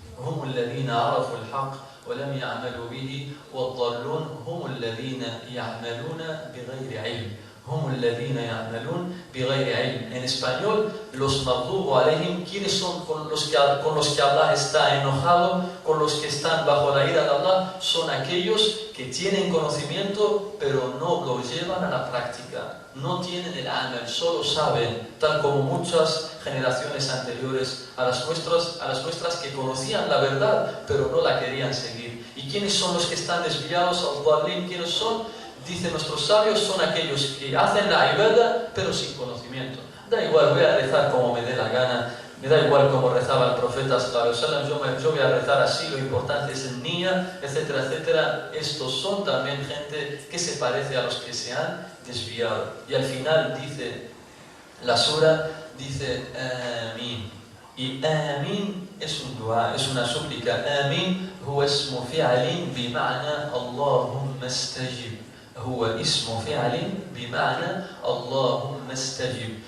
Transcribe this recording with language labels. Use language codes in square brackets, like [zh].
[ar] هم الذين عرفوا الحق ولم يعملوا به والضالون هم الذين يعملون بغير علم. هم الذين يعملون بغير علم. [es] En español, los maghdubu alayhim, ¿quiénes son con los que Allah está enojado, con los que están bajo la ira de Allah? Son aquellos que tienen conocimiento pero no lo llevan a la práctica. No tienen el amal, solo saben, tal como muchas generaciones anteriores a las nuestras que conocían la verdad pero no la querían seguir. ¿Y quiénes son los que están desviados? Al-Dhalin, ¿quiénes son? Dicen nuestros sabios, son aquellos que hacen la ibadah pero sin conocimiento. Da igual, voy a rezar como me dé la gana, me da igual como rezaba el profeta sallallahu alaihi wasallam, yo voy a rezar así, lo importante es el niya, etcétera, etcétera. Estos son también gente que se parece a los que se han desviado. Y al final dice la sura, dice Amin. Y Amin es un dua, es una súplica. [ar] Amin huwa ismu fi'alin bima'na Allahumma istajib. هو اسم فعل بمعنى اللهم استجب.